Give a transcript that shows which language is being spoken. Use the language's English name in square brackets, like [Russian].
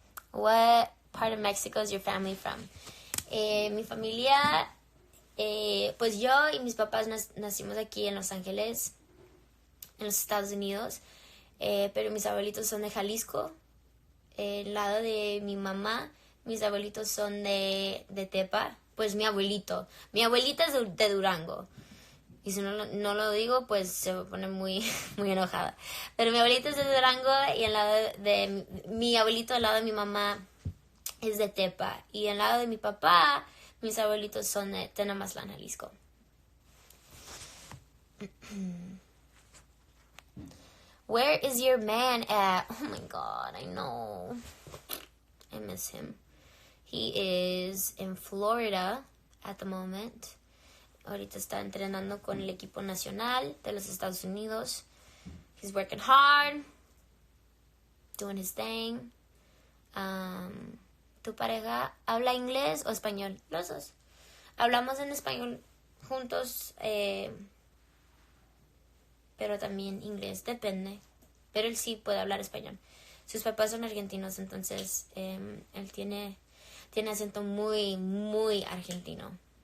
[English] What part of Mexico is your family from? [Spanish] Mi familia, pues yo y mis papás nacimos aquí en Los Ángeles, en los Estados Unidos. Pero mis abuelitos son de Jalisco. El lado de mi mamá, mis abuelitos son de Tepa. Pues mi abuelita es de Durango. Y si no lo digo, pues se me pone muy, muy enojada. Pero mi abuelita es de Durango, y el lado de mi abuelito, al lado de mi mamá, es de Tepa. Y el lado de mi papá, mis abuelitos son de Tenamatlán, Jalisco. [English] Where is your man at? Oh my God, I know. I miss him. He is in Florida at the moment. [Spanish] Ahorita está entrenando con el equipo nacional de los Estados Unidos. [English] He's working hard, doing his thing. [Spanish] ¿Tu pareja habla inglés o español? Los dos. Hablamos en español juntos, pero también inglés, depende. Pero él sí puede hablar español. Sus papás son argentinos, entonces él tiene acento muy, muy argentino.